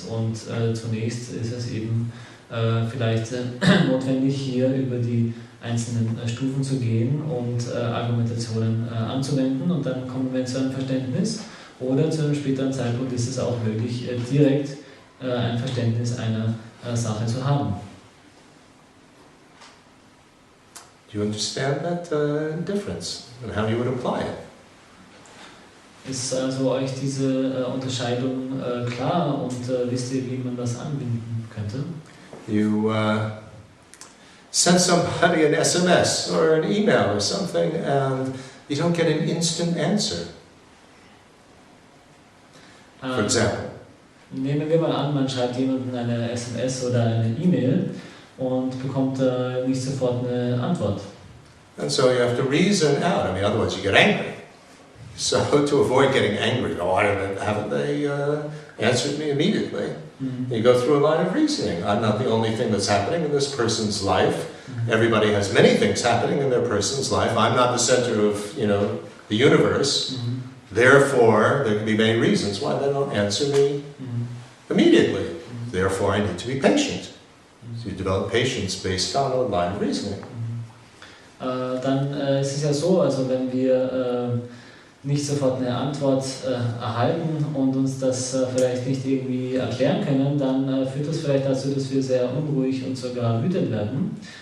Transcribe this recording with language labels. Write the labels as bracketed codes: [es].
[de] Und zunächst ist es eben vielleicht notwendig, hier über die einzelnen Stufen zu gehen und Argumentationen anzuwenden, und dann kommen wir zu einem Verständnis, oder zu einem späteren Zeitpunkt ist es auch möglich, direkt ein Verständnis einer Sache zu haben. [en] Do you understand that difference and how you would apply it? [de] Ist also euch diese Unterscheidung klar, und wisst ihr, wie man das anbinden könnte? [en] You send somebody an SMS or an email or something and you don't get an instant answer. For example. [de] Nehmen wir mal an, man schreibt jemandem eine SMS oder eine E-Mail und bekommt nicht sofort eine Antwort. [en] And so you have to reason out. Otherwise you get angry. So to avoid getting angry, haven't they answered me immediately? You go through a line of reasoning. I'm not the only thing that's happening in this person's life. Everybody has many things happening in their person's life. I'm not the center of, the universe. Therefore, there can be many reasons why they don't answer me immediately. Therefore, I need to be patient. So you develop patience based on a line of reasoning. [de] Dann ist es ja so, also wenn wir nicht sofort eine Antwort erhalten und uns das vielleicht nicht irgendwie erklären können, dann führt das vielleicht dazu, dass wir sehr unruhig und sogar wütend werden.